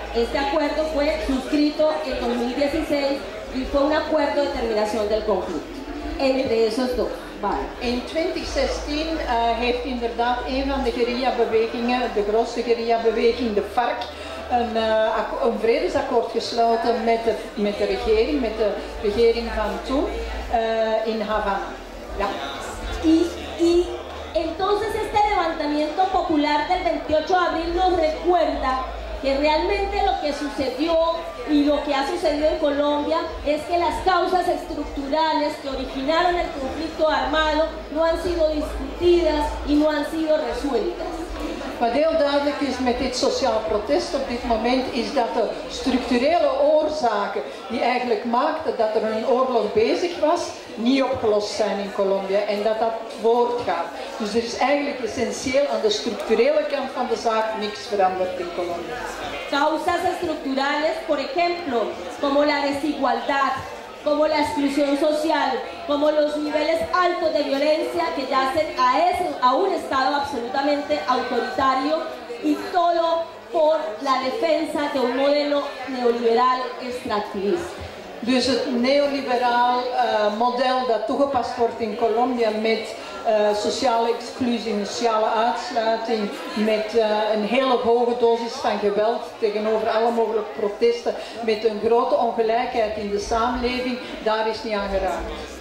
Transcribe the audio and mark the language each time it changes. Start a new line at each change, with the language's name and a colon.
Spanish: Este acuerdo fue suscrito en 2016 y fue un acuerdo de terminación del conflicto entre esos dos. Vale.
Dutch: In 2016 heeft inderdaad een van de guerrillabewegingen, de grootste guerrillabeweging, de FARC, een vredesakkoord gesloten met de regering van toen in Havana. Ja.
Spanish: Y entonces este levantamiento popular del 28 de abril nos recuerda que realmente lo que sucedió y lo que ha sucedido en Colombia es que las causas estructurales que originaron el conflicto armado no han sido discutidas y no han sido resueltas.
Dutch: Wat heel duidelijk is met dit sociaal protest op dit moment is dat de structurele oorzaken die eigenlijk maakten dat er een oorlog bezig was, niet opgelost zijn in Colombia en dat voortgaat. Dus er is eigenlijk essentieel aan de structurele kant van de zaak niks veranderd in Colombia.
Spanish: Causas estructurales, por ejemplo, como la desigualdad, como la exclusión social, como los niveles altos de violencia que yacen a un Estado absolutamente autoritario, y todo por la defensa de un modelo neoliberal extractivista.
Dutch: Dus het neoliberaal model dat toegepast wordt in Colombia met sociale exclusie, sociale uitsluiting, met een hele hoge dosis van geweld tegenover alle mogelijke protesten, met een grote ongelijkheid in de samenleving, daar is niet aan geraakt.